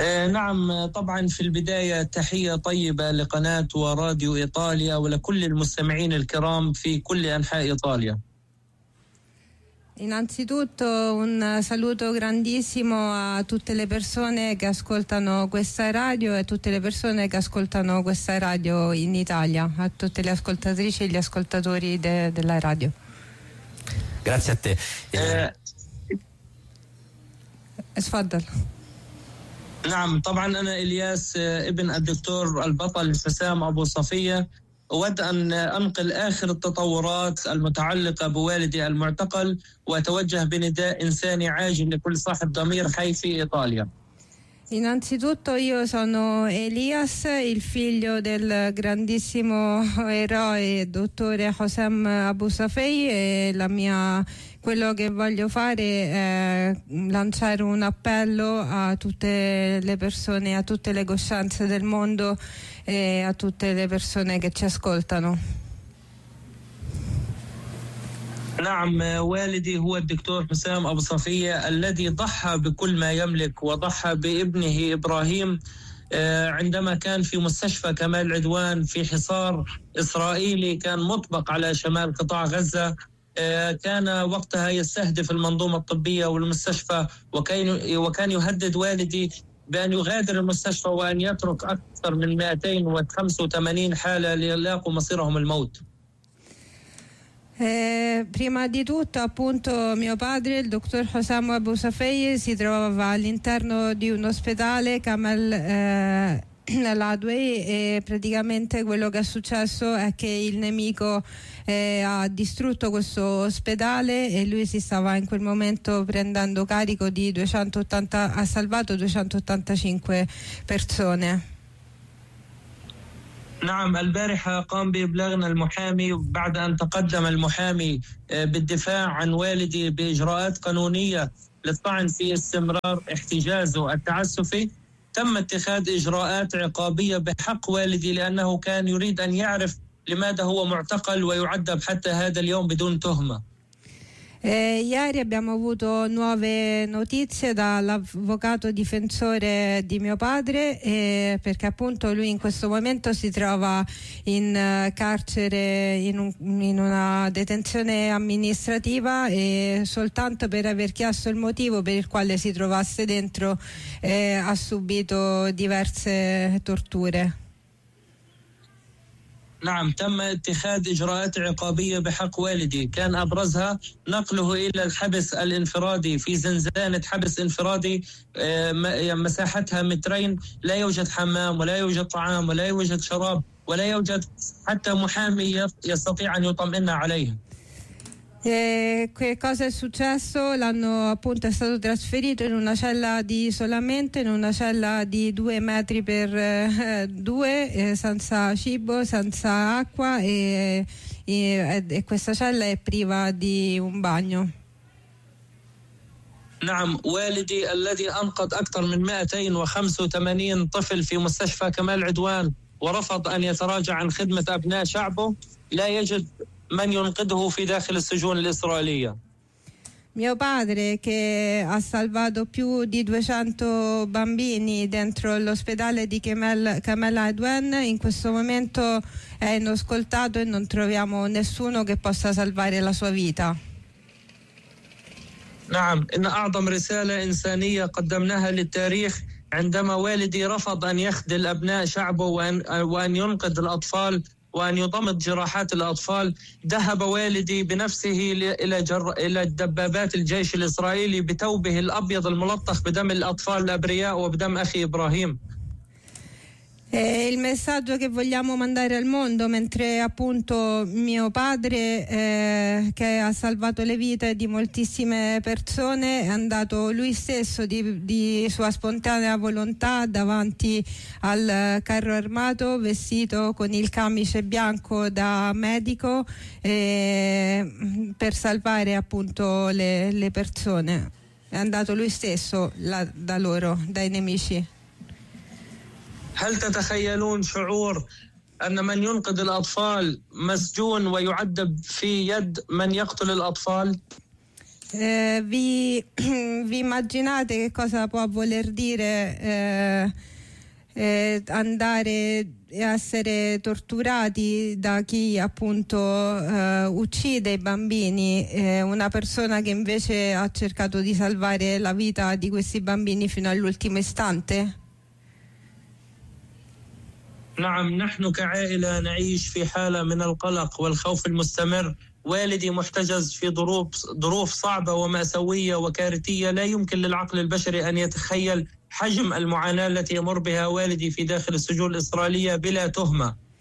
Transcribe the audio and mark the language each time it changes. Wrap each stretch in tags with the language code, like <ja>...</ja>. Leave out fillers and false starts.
<ar>نعم طبعا، في البداية تحية طيبة لقناة وراديو إيطاليا ولكل المستمعين الكرام في كل أنحاء إيطاليا.</ar> <it>Innanzitutto un saluto grandissimo a tutte le persone che ascoltano questa radio e tutte le persone che ascoltano questa radio in Italia, a tutte le ascoltatrici e gli ascoltatori della radio. Grazie a te.</it> <ar>Sfaddal. نعم طبعا أنا إلياس ابن الدكتور البطل حسام أبو صفية، أود أن أنقل آخر التطورات المتعلقة بوالدي المعتقل وأتوجه بنداء إنساني عاجل لكل صاحب ضمير حي في إيطاليا.</ar> <it>Innanzitutto io sono Elias, il figlio del grandissimo eroe dottore Hossam Abu Safei, e la mia, quello che voglio fare è lanciare un appello a tutte le persone, a tutte le coscienze del mondo e a tutte le persone che ci ascoltano.</it> <ar>نعم، والدي هو الدكتور حسام أبو صفية الذي ضحى بكل ما يملك وضحى بابنه إبراهيم عندما كان في مستشفى كمال العدوان في حصار إسرائيلي كان مطبق على شمال قطاع غزة. كان وقتها يستهدف المنظومة الطبية والمستشفى، وكان يهدد والدي بأن يغادر المستشفى وأن يترك أكثر من 285 حالة ليلاقوا مصيرهم الموت.</ar> <it>Prima di tutto, appunto, mio padre, il dottor Hossam Abu Safei, si trovava all'interno di un ospedale Kamal Ladway, e praticamente quello che è successo è che il nemico ha distrutto questo ospedale e lui si stava in quel momento prendendo carico di 280, ha salvato 285 persone.</it> <ar>نعم، البارحة قام بإبلاغنا المحامي بعد أن تقدم المحامي بالدفاع عن والدي بإجراءات قانونية للطعن في استمرار احتجازه التعسفي. تم اتخاذ إجراءات عقابية بحق والدي لأنه كان يريد أن يعرف لماذا هو معتقل ويعذب حتى هذا اليوم بدون تهمة.</ar> <it>Ieri abbiamo avuto nuove notizie dall'avvocato difensore di mio padre, perché appunto lui in questo momento si trova in carcere, in una detenzione amministrativa, e soltanto per aver chiesto il motivo per il quale si trovasse dentro ha subito diverse torture.</it> <ar>نعم، تم اتخاذ إجراءات عقابية بحق والدي، كان أبرزها نقله إلى الحبس الانفرادي في زنزانة حبس انفرادي مساحتها مترين، لا يوجد حمام ولا يوجد طعام ولا يوجد شراب ولا يوجد حتى محامي يستطيع أن يطمئن عليه.</ar> <it>Che cosa è successo? L'hanno appunto, è stato trasferito in una cella di isolamento, in una cella di 2 metri per 2, senza cibo, senza acqua, e questa cella è priva di un bagno.</it> <ar>نعم، والدي الذي أنقذ أكثر من 285 طفل في مستشفى كمال عدوان ورفض أن يتراجع عن خدمة أبناء شعبه، لا يجد من ينقذه في داخل السجون الإسرائيلية.</ar> <it>Mio padre, che ha salvato più di 200 bambini dentro l'ospedale di Kamal Adwan, in questo momento è inascoltato e non troviamo nessuno che possa salvare la sua vita.</it> <ar>نعم، إن أعظم رسالة إنسانية قدمناها للتاريخ عندما والدي رفض أن يخذل أبناء شعبه وأن ينقذ الأطفال وأن يضمد جراحات الأطفال. ذهب والدي بنفسه إلى دبابات الجيش الإسرائيلي بتوبه الأبيض الملطخ بدم الأطفال الأبرياء وبدم أخي إبراهيم.</ar> <it>Il messaggio che vogliamo mandare al mondo, mentre appunto mio padre, che ha salvato le vite di moltissime persone, è andato lui stesso di sua spontanea volontà davanti al carro armato, vestito con il camice bianco da medico, per salvare appunto le persone. È andato lui stesso da loro, dai nemici.</it> <ar>هل تتخيلون شعور أن من ينقذ الأطفال مسجون ويعذب في يد من يقتل الأطفال؟</ar> <it>Vi immaginate che cosa può voler dire andare e essere torturati da chi appunto uccide i bambini? Una persona che invece ha cercato di salvare la vita di questi bambini fino all'ultimo istante?</it> <ar>نعم نحن كعائلة نعيش في حالة من القلق والخوف المستمر. والدي محتجز في ظروف صعبة ومأساوية وكارثية لا يمكن للعقل البشري أن يتخيل حجم المعاناة التي يمر بها والدي في داخل السجون الإسرائيلية بلا تهمة.</ar>